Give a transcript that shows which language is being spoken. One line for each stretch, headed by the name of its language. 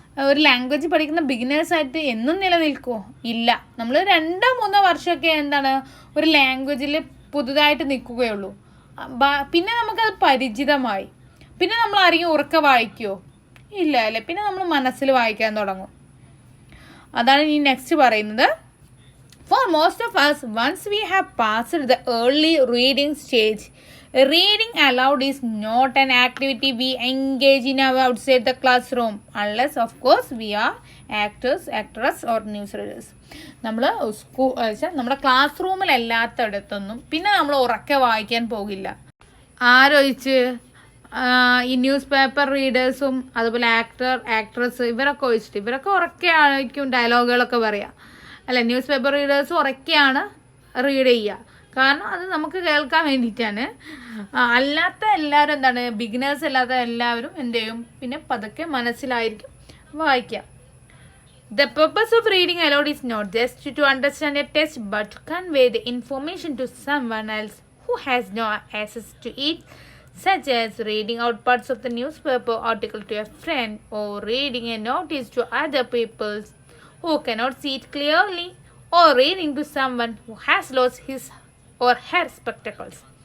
Malayalam: ഒരു ലാംഗ്വേജ് പഠിക്കുന്ന ബിഗിനേഴ്സായിട്ട് എന്നും നിലനിൽക്കുമോ? ഇല്ല. നമ്മൾ 2-3 വർഷമൊക്കെ എന്താണ് ഒരു ലാംഗ്വേജിൽ പുതുതായിട്ട് നിൽക്കുകയുള്ളൂ. പിന്നെ നമുക്കത് പരിചിതമായി. പിന്നെ നമ്മൾ ആരെങ്കിലും ഉറക്കെ വായിക്കുമോ? ഇല്ല അല്ലേ. പിന്നെ നമ്മൾ മനസ്സിൽ വായിക്കാൻ തുടങ്ങും. അതാണ് ഈ നെക്സ്റ്റ് പറയുന്നത്.
English: For most of us, once we have passed the early reading stage, reading aloud is not an activity we engage in outside the classroom, unless of course we are actors or news readers.
Malayalam: നമ്മൾ നമ്മുടെ class റൂമിലല്ലാത്തടത്തൊന്നും പിന്നെ നമ്മൾ ഉറക്കെ വായിക്കാൻ പോകില്ല. ആരൊഴിച്ച് ഈ news paper റീഡേഴ്സും അതുപോലെ actress ഇവരൊക്കെ ഒഴിച്ചിട്ട് ഇവരൊക്കെ ഉറക്കെ ആയിരിക്കും ഡയലോഗുകളൊക്കെ പറയുക അല്ല. ന്യൂസ് പേപ്പർ റീഡേഴ്സും ഉറക്കെയാണ് റീഡ് ചെയ്യുക. കാരണം അത് നമുക്ക് കേൾക്കാൻ വേണ്ടിയിട്ടാണ്. അല്ലാത്ത എല്ലാവരും എന്താണ് ബിഗിനേഴ്സ് അല്ലാത്ത എല്ലാവരും എന്ത് ചെയ്യും പിന്നെ പതുക്കെ മനസ്സിലായിരിക്കും വായിക്കുക.
English: The purpose of reading aloud is not just to understand a text but to convey the information to someone else who has no access to it, such as reading out parts of the newspaper article to a friend or reading a notice to other people who cannot see it clearly, or reading to someone who has lost his or her spectacles.